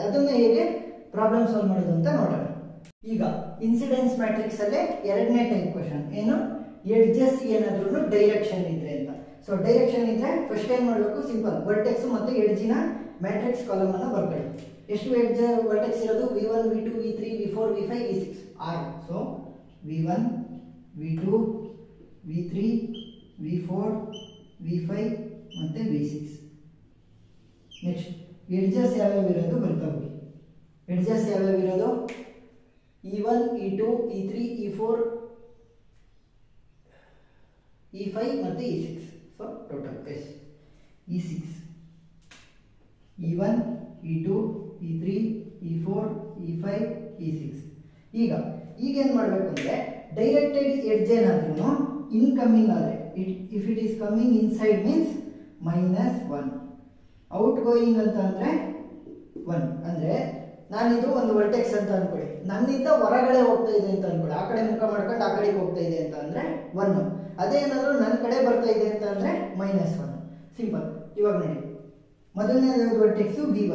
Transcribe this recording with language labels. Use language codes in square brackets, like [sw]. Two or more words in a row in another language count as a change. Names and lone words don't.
[kn] ಅದನ್ನ ಹೇಗೆ [en] problem solve [kn] ಮಾಡೋದು ಅಂತ ನೋಡೋಣ. ಈಗ [en] incidence matrix [kn] ಅಲ್ಲೇ ಎರಡನೇ [en] type question [kn] ಏನು? ಎಡ್ಜಸ್ ಏನಾದ್ರೂ ಡೈರೆಕ್ಷನ್ ಇದ್ರೆ ಅಂತ. [en] so direction [kn] ಇದ್ರೆ ಫಸ್ಟ್ ಏನ್ ಮಾಡಬೇಕು? ಸಿಂಪಲ್, ವರ್ಟೆಕ್ಸ್ ಮತ್ತೆ ಎಡ್ಜಿನ [en] matrix column [kn] ಅನ್ನ ಬರ್ಕೊಳ್ಳಿ. ಎಷ್ಟು [en] edge vertex [kn] ಇರೋದು? V1 V2 V3 V4 V5 V6 6. ಸೊ V1 V2 V3 V4 V5 ಮತ್ತೆ V6. [en] next edges [kn] ಯಾವ್ಯಾವ ಇರೋದು ಬರ್ತಾ ಹೋಗಿ. ಎಡ್ಜಸ್ ಯಾವ್ಯಾವ ಇರೋದು? E1 E2 E3 E4 E5 ಮತ್ತೆ E6. [en] so total [kn] E6 E1 E2 E3 E4 E5 E6. ಈಗ ಈಗ ಏನ್ ಮಾಡಬೇಕು ಅಂದ್ರೆ [en] directed edge [kn] ಏನಾದ್ರೂ ಇನ್ಕಮಿಂಗ್ ಆದ್ರೆ [en] if it is coming inside means [kn] -1, [en] out going [kn] ಅಂತ ಅಂದ್ರೆ 1. ಅಂದ್ರೆ ನಾನಿದು ಒಂದು ವರ್ಟೆಕ್ಸ್ ಅಂತ ಅನ್ಕೊಳ್ಳಿ, ನನ್ನಿಂದ ಹೊರಗಡೆ ಹೋಗ್ತಾ ಇದೆ ಅಂತ ಅನ್ಕೊಳ್ಳಿ, ಆ ಕಡೆ ಮುಖ ಮಾಡ್ಕೊಂಡು ಆ ಕಡೆಗೆ ಹೋಗ್ತಾ ಇದೆ ಅಂತ ಅಂದ್ರೆ 1. ಅದೇನಾದ್ರೂ ನನ್ನ ಕಡೆ ಬರ್ತಾ ಇದೆ ಅಂತ ಅಂದ್ರೆ -1. ಸಿಂಪಲ್. ಇವಾಗ ನೋಡಿ, ಮೊದಲನೇ ವರ್ಟೆಕ್ಸ್ V1.